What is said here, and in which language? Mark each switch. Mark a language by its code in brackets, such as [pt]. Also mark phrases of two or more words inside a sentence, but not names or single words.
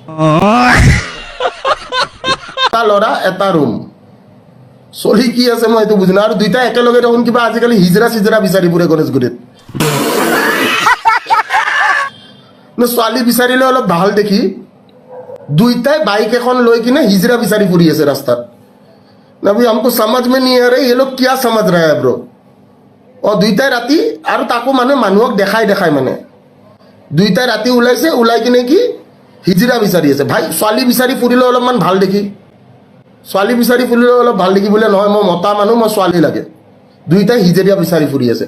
[as] এটা ল'ৰা এটা ৰুম চলি কি আছে মই এইটো বুজি নাই। আৰু দুইটা একেলগে দেখোন কিবা আজিকালি হিজৰা চিজৰা বিচাৰি ফুৰে গণেশগুৰিত। ছোৱালী বিচাৰিলে অলপ ভাল দেখি দুইটাই বাইক এখন লৈ কিনে হিজৰা বিচাৰি ফুৰি আছে ৰাস্তাত। [hi] নবি हमको समझ में नहीं आ रहा ये लोग क्या समझ रहा है ब्रो। [as] দুইটাই ৰাতি, আৰু তাকো মানে মানুহক দেখাই মানে দুইটাই ৰাতি ওলাইছে, ওলাই কিনে কি হিজৰা বিচাৰি আছে। ভাই ছোৱালী বিচাৰি ফুৰিলে অলপমান ভাল দেখি, ছোৱালী বিচাৰি ফুৰিলে অলপ ভাল দেখি বোলে নহয়, মই মতা মানুহ, মই ছোৱালী লাগে। দুইটাই হিজৰীয়া বিচাৰি ফুৰি আছে।